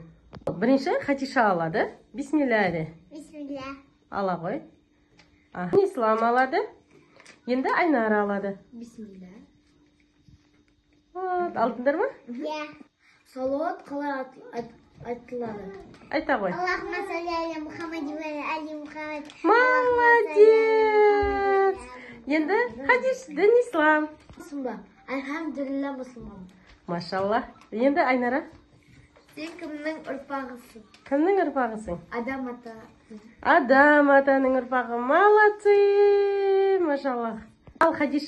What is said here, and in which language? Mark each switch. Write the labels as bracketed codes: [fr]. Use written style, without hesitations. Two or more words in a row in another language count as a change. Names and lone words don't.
[kk] Бірінші Хатиша алады. Бисмилля. Бисмилля. Ала ғой. Ислам алады. Енді Айнара алады. Бисмилля. Алдыңдар ма? Иә. Салауат қалай айтылады? Айта ғой. [ar] اللهم صل على محمد وآل محمد. [kk] Молодец. Енді хадис дін ислам. Мұсылман. Альхамдулилля мұсылман. Машалла. Енді Айнара. Сен кімнің ұрпағысың? Кімнің ұрпағысың? Адам ата. Адам атаның ұрпағы. Молодцы. Машалла. Ал Хадиша?